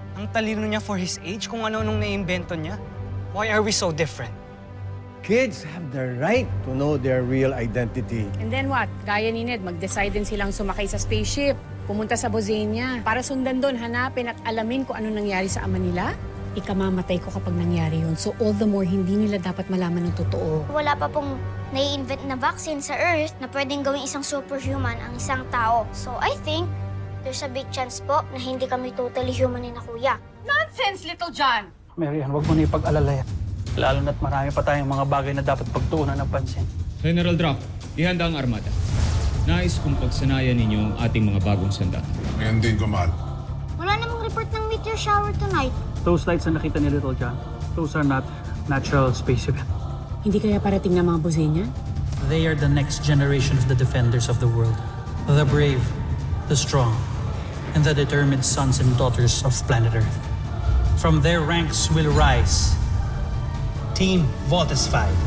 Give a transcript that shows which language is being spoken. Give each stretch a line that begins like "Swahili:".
Filipino: Ang talino niya
English: for his age,
Filipino: kung ano-anong naiimbento niya.
English: Why are we so different? Kids have the right to know their real identity.
Filipino: And then what? Gaya ni Ned, mag-decide din silang sumakay sa spaceship, pumunta sa Bozania, para sundan doon, hanapin at alamin kung ano nangyari sa ama nila. Ikamamatay ko kapag nangyari yun.
English: So all the more,
Filipino: hindi nila dapat malaman ng totoo. Wala pa pong nai-invent na vaccine sa Earth na pwedeng gawing isang superhuman ang isang tao.
English: So I think there's a big chance
Filipino: po na hindi kami
English: totally human
Filipino: ni na kuya.
English: Nonsense, Little John!
Filipino: Marian, huwag mo na ipag-alala yan. Lalo na't marami pa tayong mga bagay na dapat pagtuunan ng pansin. General Draco, ihanda ang armada. Nais kong pagsanayan ninyo ang ating mga bagong sandata. Ngayon din, Gumal. Wala namang report ng
English: meteor shower tonight. Those lights
Filipino: na nakita ni
English: Little John, those are not natural space events.
Filipino: Hindi kaya parating na mga Bozania?
English: They are the next generation of the defenders of the world. The brave, the strong, and the determined sons and daughters of planet Earth. From their ranks will rise Team Voltes 5.